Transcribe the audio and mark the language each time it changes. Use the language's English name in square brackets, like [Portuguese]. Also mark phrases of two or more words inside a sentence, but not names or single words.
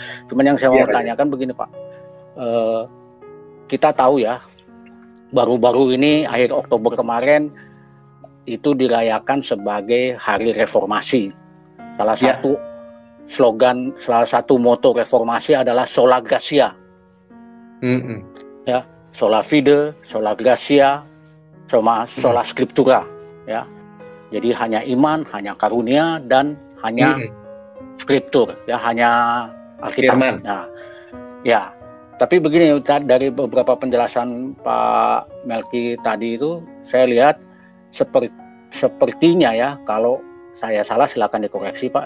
[Indonesian] Cuman yang saya mau tanyakan begini Pak, kita tahu ya baru-baru ini akhir Oktober kemarin itu dirayakan sebagai Hari Reformasi. [Latin] Salah satu slogan, salah satu moto reformasi adalah Sola Gratia. Ya, Sola Fide, Sola Gratia, sama Sola Scriptura. [Indonesian] Ya, jadi hanya iman, hanya karunia, dan hanya Scriptur. Ya, hanya Alkitab. Nah, ya. Tapi begini, dari beberapa penjelasan Pak Melki tadi itu, saya lihat sepertinya ya, kalau saya salah silakan dikoreksi Pak.